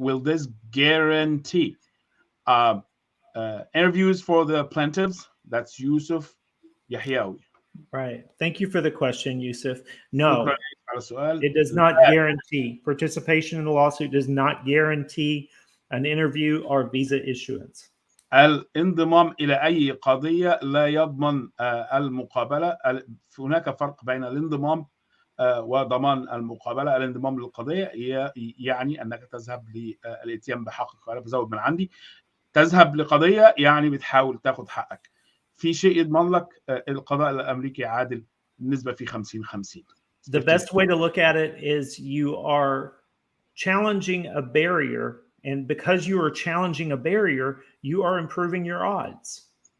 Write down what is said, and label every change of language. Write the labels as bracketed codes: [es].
[en] Will this guarantee interviews for the plaintiffs? That's Yusuf Yahyawi. Right. Thank you for the question, Yusuf. No, it does not guarantee. Participation in the lawsuit does not guarantee an interview or visa issuance. [ar] الانضمام إلى أي قضية لا يضمن المقابلة. هناك فرق بين الانضمام وضمان المقابلة. الانضمام للقضية يعني أنك تذهب للإتيان بحقك. أنا بزود من عندي. تذهب لقضية يعني بتحاول تاخد حقك. في شيء يضمن لك القضاء الأمريكي عادل بالنسبة في 50-50. [en] The best way to look at it is you are challenging a barrier, and because you are challenging a barrier, you are improving your odds.